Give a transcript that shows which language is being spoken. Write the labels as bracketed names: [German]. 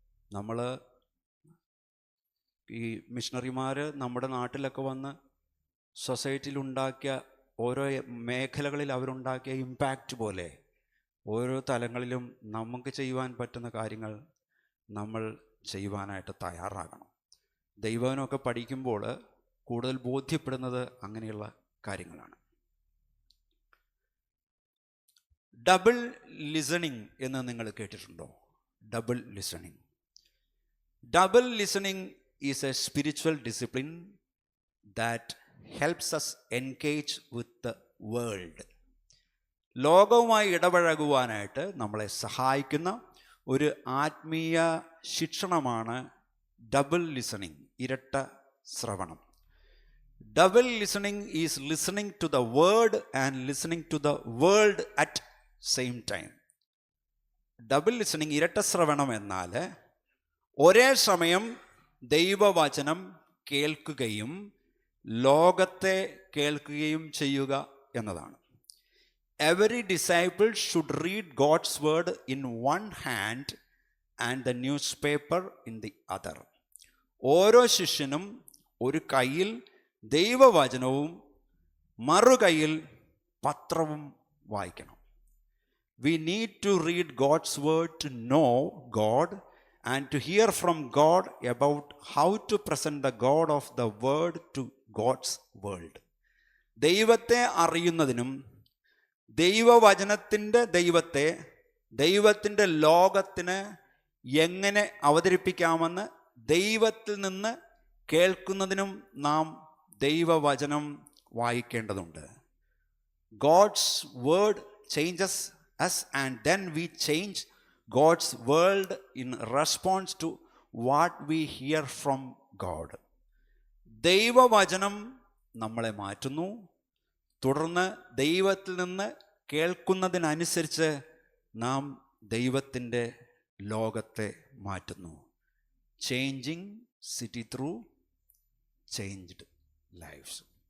[Malayalam] നമ്മൾ ഈ മിഷണറിമാർ നമ്മുടെ നാട്ടിലൊക്കെ വന്ന് സൊസൈറ്റിയിൽ ഉണ്ടാക്കിയ ഓരോ മേഖലകളിൽ അവരുണ്ടാക്കിയ ഇമ്പാക്റ്റ് പോലെ ഓരോ തലങ്ങളിലും നമുക്ക് ചെയ്യുവാൻ പറ്റുന്ന കാര്യങ്ങൾ നമ്മൾ ചെയ്യുവാനായിട്ട് തയ്യാറാകണം. ദൈവവചനമൊക്കെ പഠിക്കുമ്പോൾ കൂടുതൽ ബോധ്യപ്പെടുന്നത് അങ്ങനെയുള്ള കാര്യങ്ങളാണ്. ഡബിൾ ലിസണിങ് എന്ന് നിങ്ങൾ കേട്ടിട്ടുണ്ടോ? Double listening. [English] Double listening is a spiritual discipline that helps us engage with the world. [Malayalam] ലോകവുമായി ഇടപഴകുവാനായിട്ട് നമ്മളെ സഹായിക്കുന്ന ഒരു ആത്മീയ ശിക്ഷണമാണ് ഡബിൾ ലിസണിങ്, ഇരട്ട ശ്രവണം. [English] Double listening is listening to the word and listening to the world at same time. [Malayalam] Double listening, ഇരട്ട ശ്രവണം എന്നാൽ ഒരേ സമയം ദൈവവചനം കേൾക്കുകയും ലോകത്തെ കേൾക്കുകയും ചെയ്യുക എന്നതാണ്. [English] Every disciple should read God's word in one hand and the newspaper in the other. [Malayalam] ഓരോ ശിഷ്യനും ഒരു കയ്യിൽ ദൈവവചനവും മറുകൈയിൽ പത്രവും വായിക്കണം. [English] We need to read God's word to know God and to hear from God about how to present the God of the word to God's world. [Malayalam] ദൈവത്തെ അറിയുന്നതിനും ദൈവവചനത്തിൻ്റെ ദൈവത്തിൻ്റെ ലോകത്തിന് എങ്ങനെ അവതരിപ്പിക്കാമെന്ന് ദൈവത്തിൽ നിന്ന് കേൾക്കുന്നതിനും നാം ദൈവവചനം വായിക്കേണ്ടതുണ്ട്. [English] God's word changes us and then we change God's world in response to what we hear from God. [Malayalam] ദൈവവചനം നമ്മളെ മാറ്റുന്നു, തുടർന്ന് ദൈവത്തിൽ നിന്ന് കേൾക്കുന്നതിനനുസരിച്ച് നാം ദൈവത്തിൻ്റെ ലോകത്തെ മാറ്റുന്നു. [English] Changing city through changed lifes.